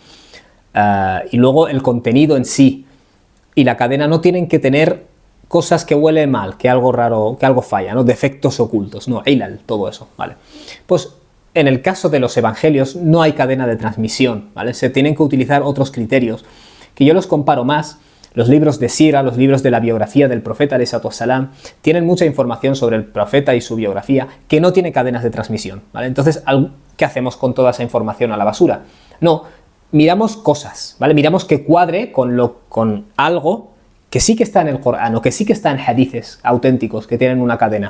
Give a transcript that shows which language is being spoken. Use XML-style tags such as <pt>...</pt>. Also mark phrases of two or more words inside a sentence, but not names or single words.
<es>Y luego el contenido en sí y la cadena no tienen que tener cosas que huelen mal, que algo raro, que algo falla, ¿no? Defectos ocultos, no, ilal, todo eso, ¿vale? Pues en el caso de los evangelios no hay cadena de transmisión, ¿vale? Se tienen que utilizar otros criterios, que yo los comparo más. Los libros de Sira, los libros de la biografía del profeta</es> <ar>عليه الصلاة والسلام,</ar> <es>tienen mucha información sobre el profeta y su biografía que no tiene cadenas de transmisión, ¿vale? Entonces, ¿qué hacemos con toda esa información a la basura? No, miramos cosas, ¿vale? Miramos que cuadre con algo que sí que está en el Corán o que sí que está en hadices auténticos que tienen una cadena.</es>